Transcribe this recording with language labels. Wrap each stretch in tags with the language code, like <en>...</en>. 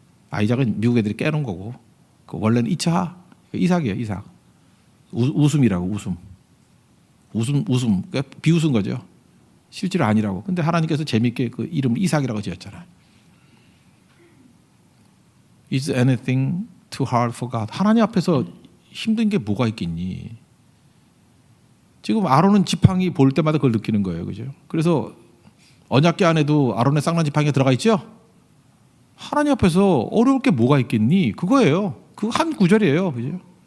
<ko>아이작은 미국 애들이 깨놓은 거고, 그 원래는 이치하, 이삭이에요. 이삭. 웃음이라고 웃음. 그러니까 비웃은 거죠. 실제로 아니라고. 근데 하나님께서 재밌게 그 이름을 이삭이라고 지었잖아요.</ko> <en>Is anything too hard for God?</en> <ko>하나님 앞에서 힘든 게 뭐가 있겠니? 지금 아론은 지팡이 볼 때마다 그걸 느끼는 거예요, 그죠? 그래서 언약궤 안에도 아론의 쌍난 지팡이가 들어가 있죠. 하나님 앞에서 어려울 게 뭐가 있겠니? 그거예요. 그 한 구절이에요, 그죠?</ko>